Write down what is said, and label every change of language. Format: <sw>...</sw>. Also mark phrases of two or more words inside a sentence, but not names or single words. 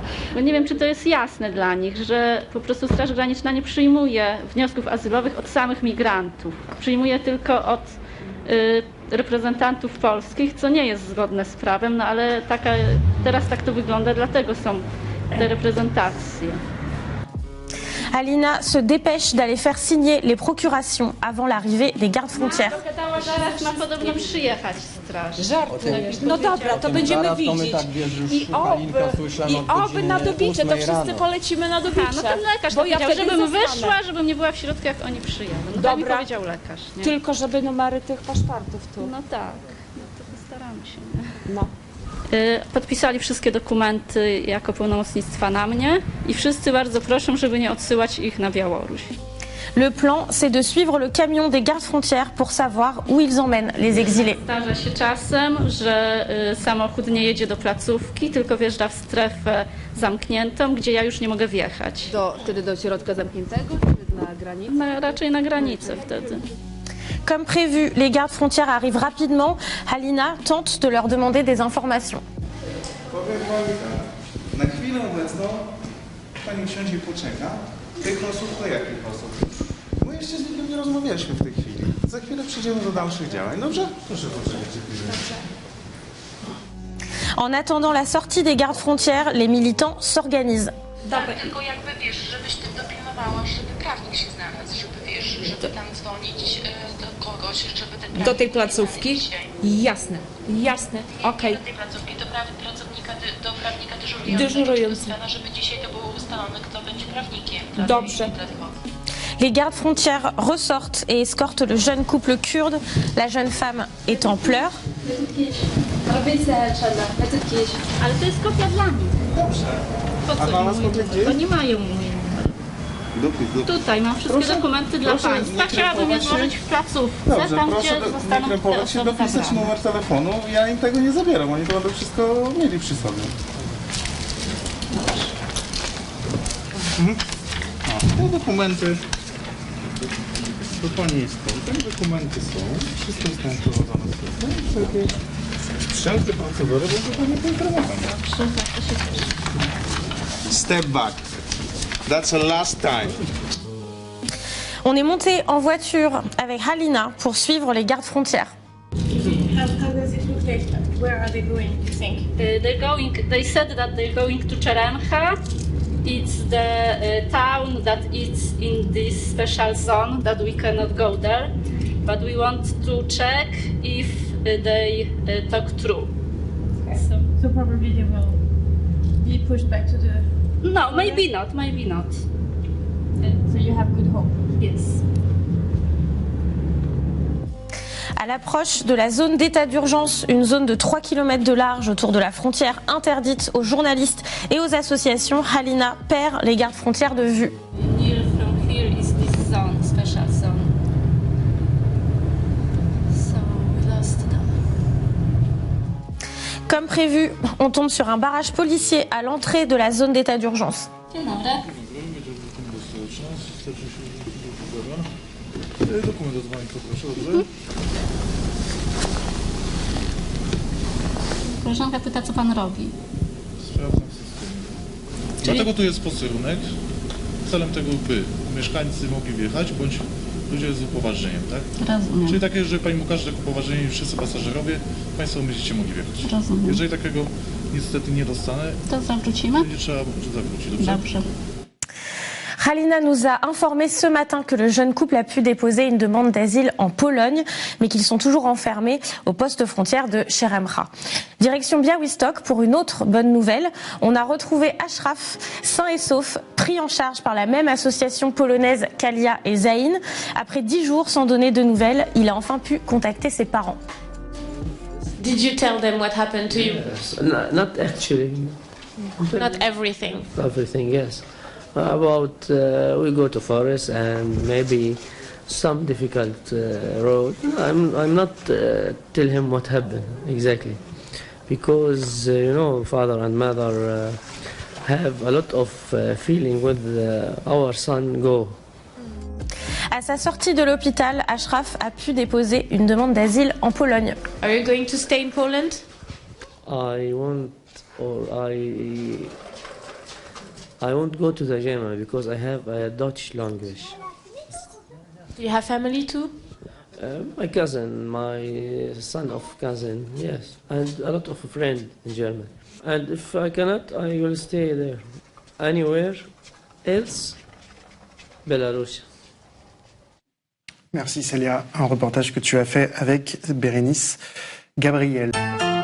<pl>No nie wiem, czy to jest jasne dla nich, że po prostu Straż Graniczna nie przyjmuje wniosków azylowych od samych migrantów. Przyjmuje tylko od reprezentantów polskich, co nie jest zgodne z prawem, no ale teraz tak to wygląda, dlatego są te reprezentacje.</pl> <fr>Alina se dépêche d'aller faire signer les procurations avant l'arrivée des gardes frontières.</fr> <pl>Zaraz ma podobno przyjechać straż. Żarty. No dobra, to będziemy widzieć. I oby na Dobicze, to wszyscy polecimy na Dobicze. No ten lekarz powiedział, żebym wyszła, żebym nie była w środku, jak oni przyjadą. No tak mi powiedział lekarz. Nie? Tylko żeby numery tych paszportów tu. No tak, no to postaramy się. Nie? No. Podpisali wszystkie dokumenty jako pełnomocnictwa na mnie i wszyscy bardzo proszą, żeby nie odsyłać ich na Białoruś.</pl> <fr>Le plan, c'est de suivre le camion des gardes frontières pour savoir où ils emmènent les exilés.</fr> <pl>Zdarza się czasem, że samochód nie jedzie do placówki, tylko wjeżdża w strefę zamkniętą, gdzie ja już nie mogę wjechać. Wtedy do środka zamkniętego, czy na granicy? Raczej na granicę wtedy.</pl> <fr>Comme prévu, les gardes frontières arrivent rapidement. Halina tente de leur demander des informations.</fr> <pl>Na chwilę obecną pani usiądzie i poczeka. Tych osób to jakich osób? My jeszcze z nikim nie rozmawialiśmy w tej chwili. Za chwilę przejdziemy do dalszych działań. Dobrze? Proszę poczekać chwilę.</pl> <fr>En attendant la sortie des gardes frontières, les militants s'organisent.</fr> <pl>Tak, tylko jakby wiesz, żebyś ty dopilnowała, żeby prawnik się znalazł, żeby wiesz, żeby tam dzwonić do kogoś, żeby ten prawnik... Do tej placówki? Jasne, okej. Do tej placówki, do prawnika dyżurującego, żeby dzisiaj to było ustalone, kto będzie prawnikiem. Dobrze.</pl> <fr>Les gardes frontières ressortent et escortent le jeune couple kurde. La jeune femme est en pleurs.</fr> <pl>Ale to jest kopia dla nich. Dobrze. A dla nas kopia gdzie? To nie mają mój numer. Tutaj mam wszystkie dokumenty dla państwa. Chciałabym je złożyć w placówce, Dobrze, tam proszę gdzie nie zostaną te krępować się, osoby dopisać zabrane. numer telefonu. Ja im tego nie zabieram, oni to będą wszystko mieli przy sobie. Te dokumenty. To pani jest kontem, dokumenty są, wszystko jest tam wprowadzone w system, wszelkie wszelkie procedury będą pani poinformowane.</pl> <en>Step back. That's the last time.</en> <fr>On est monté en voiture avec Halina pour suivre les gardes frontières.</fr> <en>How does it look like? Where are they going, you think? They said that they're going to Cheremcha. It's the town that is in this special zone that we cannot go there. But we want to check if they talk true. Okay. So probably they will be pushed back to the... No, maybe not, maybe not. So you have good hope? Yes.</en> <fr>À l'approche de la zone d'état d'urgence, une zone de 3 km de large autour de la frontière interdite aux journalistes et aux associations, Halina perd les gardes frontières de vue.</fr> <en>Near from here is this zone, special zone. So we lost them.</en> <fr>Comme prévu, on tombe sur un barrage policier à l'entrée de la zone d'état d'urgence.</fr> <pl>Koleżanka pyta, co pan robi. Sprawdzam system. Dlatego tu jest posterunek. Celem tego, by mieszkańcy mogli wjechać, bądź ludzie z upoważnieniem, tak? Rozumiem. Czyli takie, że pani mu każe upoważnienie i wszyscy pasażerowie, państwo będziecie mogli wjechać. Rozumiem. Jeżeli takiego niestety nie dostanę, to zawrócimy? Będzie trzeba zawrócić, dobrze? Dobrze.</pl> <fr>Halina nous a informé ce matin que le jeune couple a pu déposer une demande d'asile en Pologne, mais qu'ils sont toujours enfermés au poste frontière de Cheremcha. Direction Białystok pour une autre bonne nouvelle. On a retrouvé Ashraf, sain et sauf, pris en charge par la même association polonaise Kalia et Zain. Après 10 jours sans donner de nouvelles, il a enfin pu contacter ses parents.</fr> <en>Did you tell them what happened to you? Yes. Not actually. Not everything. Everything, yes. About we go to forest and maybe some difficult road. I'm not tell him what happened exactly, because you know, father and mother have a lot of feeling with our son go.</en> <fr>À sa sortie de l'hôpital, Ashraf a pu déposer une demande d'asile en Pologne.</fr> <en>Are you going to stay in Poland? I won't go to the German because I have a Dutch language. Do you have family too? My cousin, my son of cousin, yes, and a lot of friends in German. And if I cannot, I will stay there. Anywhere else, Belarus.</en> <fr>Merci Célia, un reportage que tu as fait avec Bérénice Gabriel.</fr>